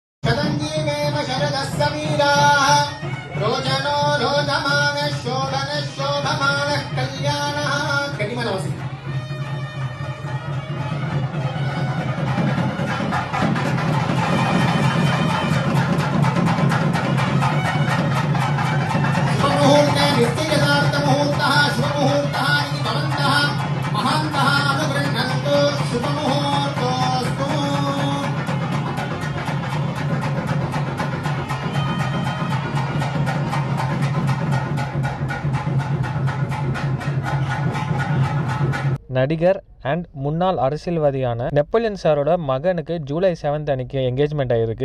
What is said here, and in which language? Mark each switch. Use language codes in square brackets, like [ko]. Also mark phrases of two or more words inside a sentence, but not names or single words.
[sa] शतञ्जीवेव शरदः समीराः रोचनो रोचमानः शोभनः शोभमानः कल्याणः कटिमनमसि शुभमुहूर्ते नित्ययथार्थमुहूर्तः शुभमुहूर्तः इति भवन्तः महान्तः अनुगृह्णन्तु शुभमुहूर्तोऽस्तु [ta] நடிகர் அண்ட் முன்னாள் அரசியல்வாதியான நெப்போலியன் சாரோட மகனுக்கு ஜூலை 7 அன்னைக்கு என்கேஜ்மெண்ட் ஆயிருக்கு.